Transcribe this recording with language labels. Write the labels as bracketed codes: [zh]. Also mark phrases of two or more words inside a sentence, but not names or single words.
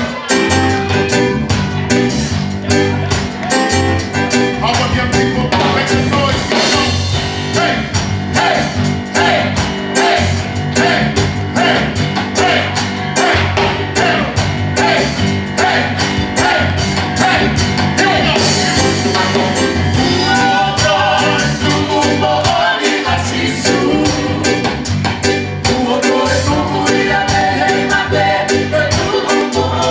[en] All of young people, make some noise. Hey, hey, hey, hey, hey, hey, hey, hey, hey, hey, hey, hey, hey. Here we go. [to] Kuo Toetu'U a Sīsū. Kuo Toetu'u ia mehe mate, Toetu'u